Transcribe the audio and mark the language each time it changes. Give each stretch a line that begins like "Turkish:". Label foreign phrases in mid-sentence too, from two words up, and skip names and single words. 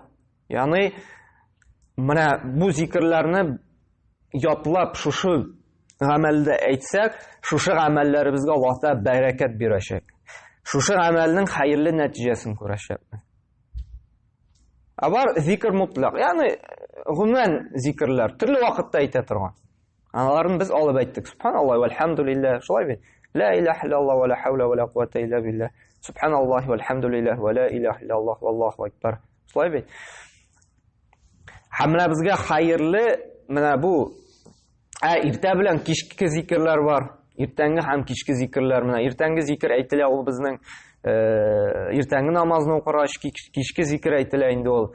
Tatar: Ягъни менә бу зикрләрне ятлап шушы гамәлдә әйтсәк, шушы гамәлләребезгә Аллаһ Тәала бәрәкәт бирәчәк. Шушы гамәлнең хәерле нәтиҗәсен күрәчәкбез. Бар зикр мутлак. Ягъни гомумән зикрләр төрле вакытта әйтә торган. Аларны без алып әйттек.
Arabic: سبحان الله والحمد لله.
Tatar: Шулай бит.
Arabic: لا إله إلا الله ولا حول ولا قوة إلا بالله. سبحان الله والحمد لله ولا إله إلا الله والله أكبر.
Tatar: Шулай бит. Һәм безгә хәерле менә бу иртә белән кичке зикрләр бар. Иртәнге һәм кичке зикрләр. Менә иртәнге зикр әйтелә ул безнең иртәнге намазны укыргач, кичке зикр әйтелә инде ул.